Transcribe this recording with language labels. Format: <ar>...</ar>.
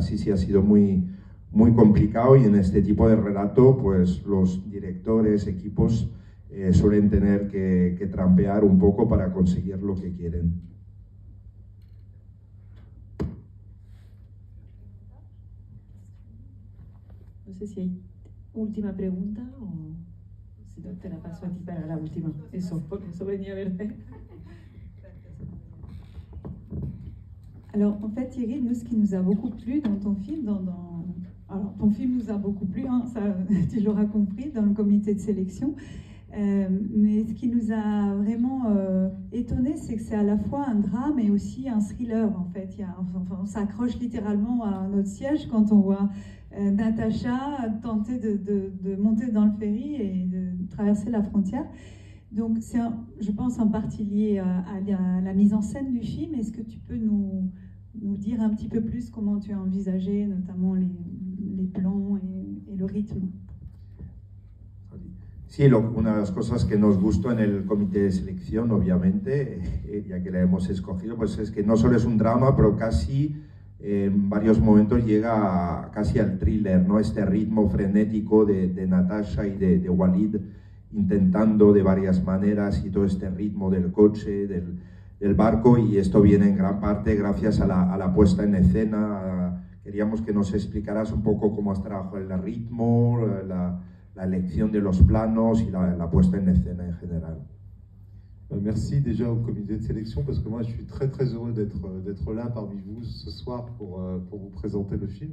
<es>Sí, ha sido muy complicado, y en este tipo de relato pues los directores, equipos suelen tener que trampear un poco para conseguir lo que quieren. No sé si hay última pregunta o si no te la paso a ti para la última. Eso, porque eso venía a verte.</es> <fr>Alors, en fait, Thierry, nous, ce qui nous a beaucoup plu dans ton film, alors, ton film nous a beaucoup plu, hein, ça, tu l'auras compris, dans le comité de sélection. Mais ce qui nous a vraiment étonné, c'est que c'est à la fois un drame et aussi un thriller, en fait. On s'accroche littéralement à notre siège quand on voit Natacha tenter de monter dans le ferry et de traverser la frontière. Donc, je pense, en partie lié à la mise en scène du film. Est-ce que tu peux nous dire un petit peu plus comment tu as envisagé, notamment les plans et le rythme?</fr> <es>Sí, una de las cosas que nos gustó en el comité de selección, obviamente, ya que la hemos escogido, pues es que no solo es un drama, pero casi en varios momentos llega casi al thriller, ¿no? Este ritmo frenético de Natasha y de Walid, intentando de varias maneras, y todo este ritmo del coche, del barco, y esto viene en gran parte gracias a la puesta en escena. Queríamos que nos explicaras un poco cómo has trabajado el ritmo, la elección de los planos y la puesta en escena en general.</es> <fr>Merci déjà au comité de sélection, parce que moi je suis très heureux d'être là parmi vous ce soir pour vous présenter le film.</fr>